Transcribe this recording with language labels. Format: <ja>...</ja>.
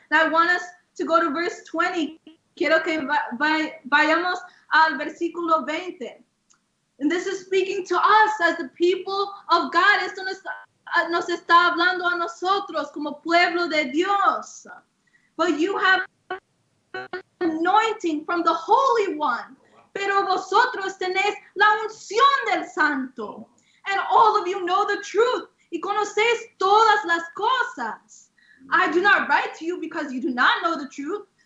<en>And I want us to go to verse 20.</en> <es>Quiero que vayamos al versículo 20.</es> <en>And this is speaking to us as the people of God.</en> <es>Esto nos está hablando a nosotros como pueblo de Dios.</es> <en>But you have anointing from the Holy One.</en> <es>Pero vosotros tenéis la unción del Santo.</es> <en>And all of you know the truth.</en> <es>Y conocéis todas las cosas.</es> <en>I do not write to you because you do not know the truth.</en>